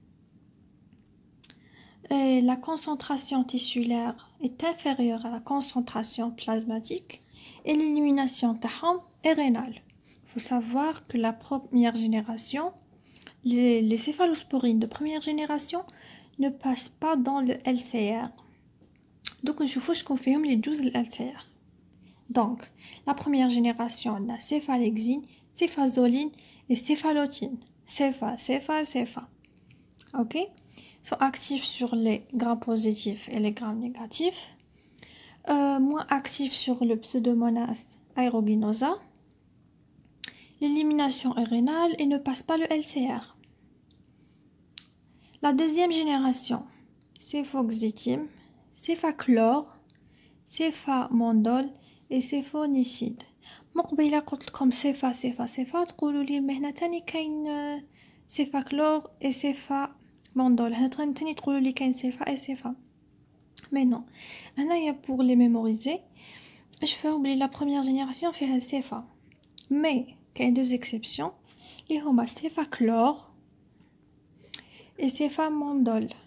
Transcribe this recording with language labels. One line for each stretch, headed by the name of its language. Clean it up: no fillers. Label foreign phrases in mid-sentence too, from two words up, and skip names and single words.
French: Et la concentration tissulaire est inférieure à la concentration plasmatique et l'élimination taham est rénale. Il faut savoir que la première génération, les céphalosporines de première génération ne passent pas dans le LCR. Donc, il faut que je confirme les 12 LCR. Donc, la première génération, on a céphalexine, céphazoline et céphalotine. Cépha. Ok? Sont actifs sur les grammes positifs et les grammes négatifs. Moins actifs sur le Pseudomonas aeruginosa. L'élimination est rénale et ne passe pas le LCR. La deuxième génération, céphoxétime, céphachlore, céphamondol et céphonicide.
Arabic: مقبله قلت لكم صفه تقولوا لي هنا تاني كاين صفه كلور اي صفه موندول. هنا تاني تقولوا لي كاين صفه اي صفه مي نو. هنايا
French: pour les mémoriser
Arabic: اش فاو بلي
French: la première génération
Arabic: فيها صفه مي كاين
French: deux exceptions
Arabic: اللي هما صفه كلور اي صفه موندول.